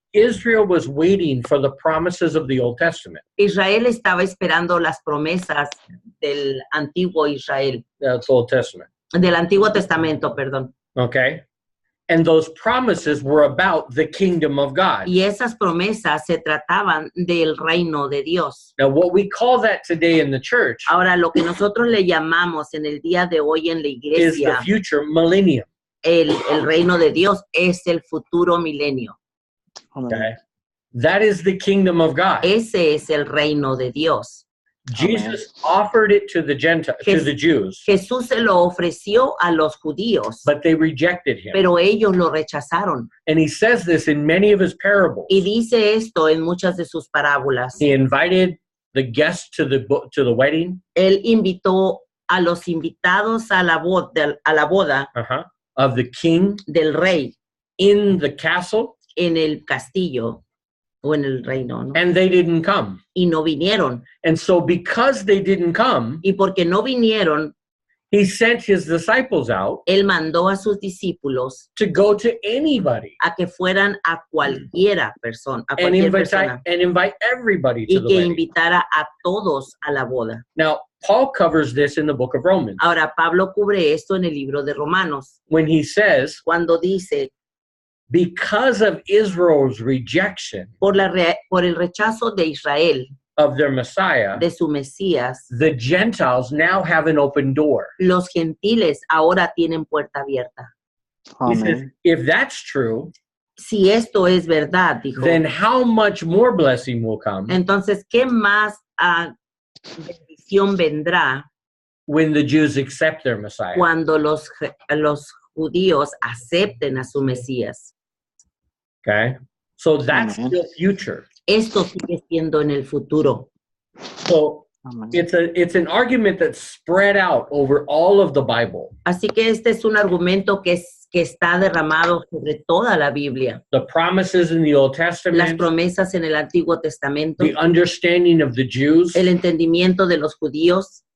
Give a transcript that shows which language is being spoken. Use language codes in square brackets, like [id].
[en] Israel was waiting for the promises of the Old Testament. [es] Israel estaba esperando las promesas del antiguo Israel, [en] That's Old Testament. [es] del Antiguo Testamento, perdón. [en] Okay. And those promises were about the kingdom of God. [es] Y esas promesas se trataban del reino de Dios. [en] Now, what we call that today in the church [es] Ahora, lo que nosotros le llamamos en el día de hoy en la [en] is the [es] iglesia, [en] future millennium. [es] el reino de Dios es el futuro milenio. Amén. [en] Okay. That is the kingdom of God. [es] Ese es el reino de Dios. [en] Jesus offered it to the Gentiles, to the Jews, [es] Jesús se lo ofreció a los judíos, [en] but they rejected him. [es] pero ellos lo rechazaron. [en] And he says this in many of his parables. [es] Y dice esto en muchas de sus parábolas. [en] He invited the guests to the wedding [es] Él invitó a los invitados a la boda [en] of the king [es] del rey [en] in the castle, [es] en el castillo o en el reino, ¿no? [en] and they didn't come. [es] Y no vinieron. [en] And so because they didn't come, [es] Y porque no vinieron, [en] he sent his disciples out [es] él mandó a sus discípulos [en] to go to anybody [es] a que fueran a cualquiera persona, a [en] and [es] cualquier persona, [en] invite everybody to [es] y [en] the [es] que [en] wedding. [es] invitara a todos a la boda. [en] Now, Paul covers this in the book of Romans [es] Ahora, Pablo cubre esto en el libro de Romanos, [en] when he says, [es] cuando dice, [en] because of Israel's rejection [es] por el rechazo de Israel, [en] of their Messiah, [es] de su Mesías, [en] the Gentiles now have an open door. [es] los gentiles ahora tienen puerta abierta. [en] He says, [es] Amén. [en] if that's true, [es] Si esto es verdad, dijo, [en] then how much more blessing will come [es] entonces, ¿qué más bendición vendrá [en] when the Jews accept their Messiah? [es] cuando los judíos acepten a su Mesías? [en] Okay. So that's Amen. the future. [es] Esto sigue siendo en el futuro. [en] So [es] Amén. [en] It's an argument that's spread out over all of the Bible. [es] Así que este es un argumento que está derramado sobre toda la Biblia. [en] The promises in the Old [es] Las [en] Testament, [es] promesas en el Antiguo Testamento, [en] the understanding of the Jews, [es] el entendimiento de los judíos,